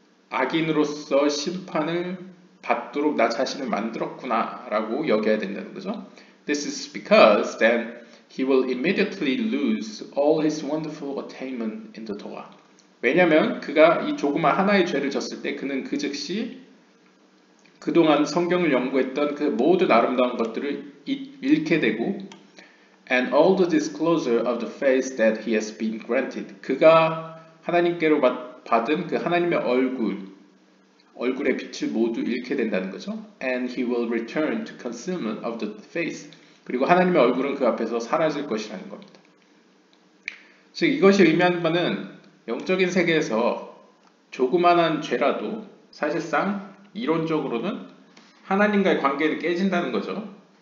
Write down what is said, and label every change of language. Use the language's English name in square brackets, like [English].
[Korean] 악인으로서 심판을 받도록 나 자신을 만들었구나 라고 여겨야 된다는 거죠. [English] This is because then he will immediately lose all his wonderful attainment in the Torah. [Korean] 왜냐하면 그가 이 조그만 하나의 죄를 졌을 때 그는 그 즉시 그동안 성경을 연구했던 그 모든 아름다운 것들을 잃게 되고 [English] and all the disclosure of the faith that he has been granted. [Korean] 그가 하나님께로 받은 그 하나님의 얼굴의 빛을 모두 잃게 된다는 거죠. [English] And he will return to concealment of the face. [Korean] 그리고 하나님의 얼굴은 그 앞에서 사라질 것이라는 겁니다. 즉 이것이 의미하는 바는 영적인 세계에서 조그만한 죄라도 사실상 이론적으로는 하나님과의 관계를 깨진다는 거죠.